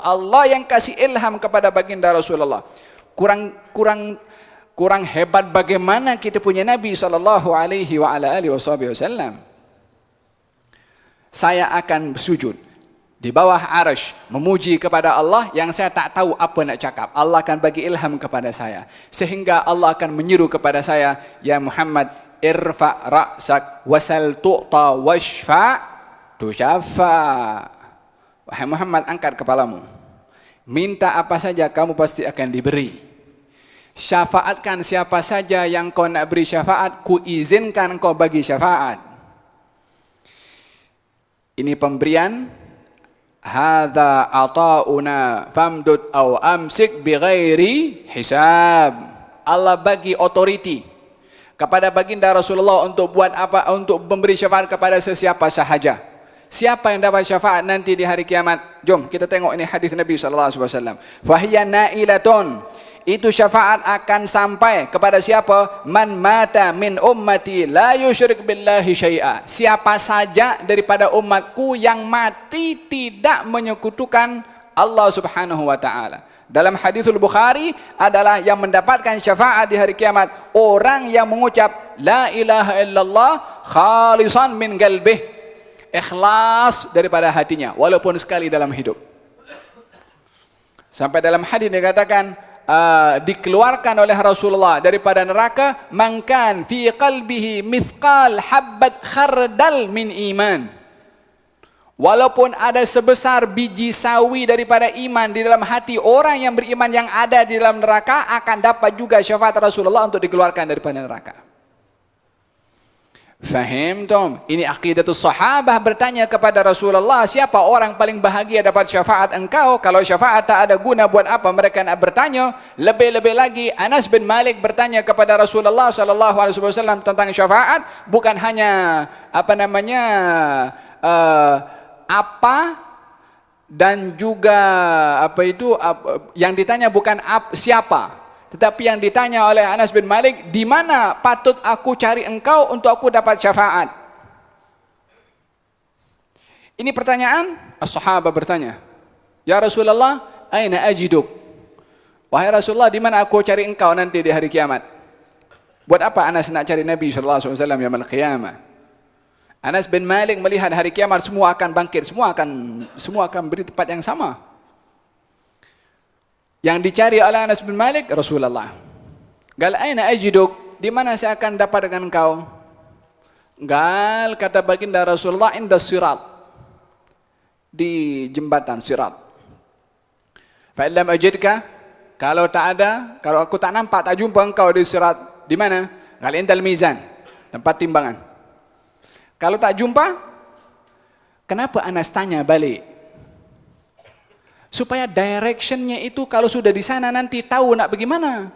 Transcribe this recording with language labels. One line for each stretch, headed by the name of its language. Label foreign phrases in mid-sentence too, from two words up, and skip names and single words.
Malay: Allah yang kasih ilham kepada baginda Rasulullah. Kurang hebat bagaimana kita punya Nabi sallallahu alaihi wasallam. Saya akan sujud di bawah arasy memuji kepada Allah yang saya tak tahu apa nak cakap. Allah akan bagi ilham kepada saya sehingga Allah akan menyeru kepada saya,
Arabic: يا محمد، ارفع رأسك وسل تعط واشفع تشفع.
Malay: Wahai Muhammad, angkat kepalamu, Minta apa saja kamu pasti akan diberi. Syafaatkan siapa saja yang kau nak beri syafaat, ku izinkan kau bagi syafaat. Ini pemberian.
Arabic: هذا عطاؤنا فامنن أو أمسك بغير حساب.
Malay: Allah bagi authority kepada baginda Rasulullah untuk buat apa? Untuk memberi syafaat kepada sesiapa sahaja. Siapa yang dapat syafaat nanti di hari kiamat? Jom kita tengok ini hadis Nabi sallallahu alaihi wasallam.
Arabic: فهي نائلة.
Malay: Itu syafaat akan sampai kepada siapa?
Arabic: من مات من أمتي لا يشرك بالله شيئا.
Malay: Siapa saja daripada umatku yang mati tidak menyekutukan Allah Subhanahu wa taala. Dalam hadithul Bukhari adalah yang mendapatkan syafaat di hari kiamat orang yang mengucap
Arabic: لا إله إلا الله خالصا من قلبه.
Malay: Ikhlas daripada hatinya walaupun sekali dalam hidup. Sampai dalam hadis dikatakan dikeluarkan oleh Rasulullah daripada neraka
Arabic: من كان في قلبه مثقال حبة خردل من إيمان.
Malay: Walaupun ada sebesar biji sawi daripada iman di dalam hati orang yang beriman yang ada di dalam neraka akan dapat juga syafaat Rasulullah untuk dikeluarkan daripada neraka.
Arabic: فهمتم?
Malay: Ini
Arabic: عقيدة الصحابة
Malay: bertanya kepada Rasulullah, siapa orang paling bahagia dapat syafaat engkau? Kalau syafaat tak ada guna, buat apa mereka nak bertanya? Lebih-lebih lagi Anas bin Malik bertanya kepada Rasulullah sallallahu alaihi wasallam tentang syafaat, bukan hanya apa dan juga yang ditanya bukan siapa. Tetapi yang ditanya oleh Anas bin Malik, di mana patut aku cari engkau untuk aku dapat syafaat? Ini pertanyaan, as-sahabah bertanya,
Arabic: يا رسول الله, أين أجدك?
Malay: Wahai Rasulullah, di mana aku cari engkau nanti di hari kiamat? Buat apa Anas nak cari Nabi sallallahu alaihi wasallam
Arabic: يوم القيامة?
Malay: Anas bin Malik melihat hari kiamat semua akan bangkit, semua akan beri tempat yang sama. Yang dicari oleh Anas bin Malik, Rasulullah.
Arabic: قال أين أجدك?
Malay: Di mana saya akan dapat dengan engkau? Gal kata baginda Rasulullah,
Arabic: عند الصراط.
Malay: Di jembatan sirat.
Arabic: فإن لم أجدك,
Malay: kalau tak ada, kalau aku tak nampak, tak jumpa engkau di sirat, di mana?
Arabic: قال عند الميزان,
Malay: tempat timbangan. Kalau tak jumpa, kenapa Anas tanya balik? Supaya directionnya itu kalau sudah di sana nanti tahu nak bagaimana.